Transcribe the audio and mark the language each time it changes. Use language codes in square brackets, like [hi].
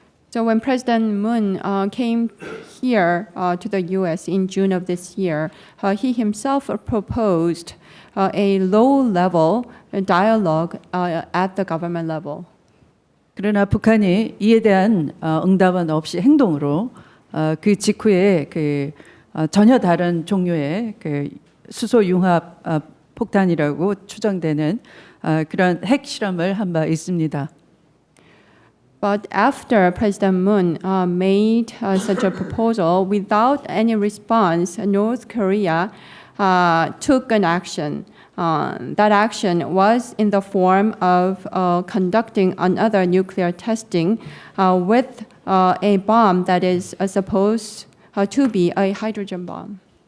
[en] So when President Moon came here to the U.S. in June of this year, he himself proposed a low-level dialogue at the government level. [ko] 그러나 북한이 이에 대한 응답은 없이 행동으로 그 직후에 전혀 다른 종류의 수소 융합 폭탄이라고 추정되는 그런 핵 실험을 한 바 있습니다. [en] But after President Moon made such a proposal, without any response, North Korea took an action. That action was in the form of conducting another nuclear testing with a bomb that is supposed to be a hydrogen bomb.